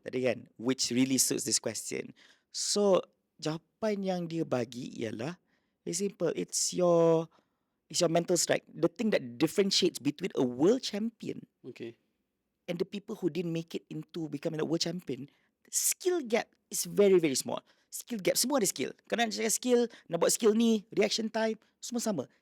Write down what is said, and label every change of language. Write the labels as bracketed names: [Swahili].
[Malay] Tadi kan, [English] which really suits this question. [Malay] So, jawapan yang dia bagi ialah [English] very simple. It's your mental strength. The thing that differentiates between a world champion and the people who didn't make it into becoming a world champion, the skill gap is very, very small. Skill gap, [Malay] semua ada skill. Kerana nak cakap skill, nak buat skill ni, reaction time, semua sama.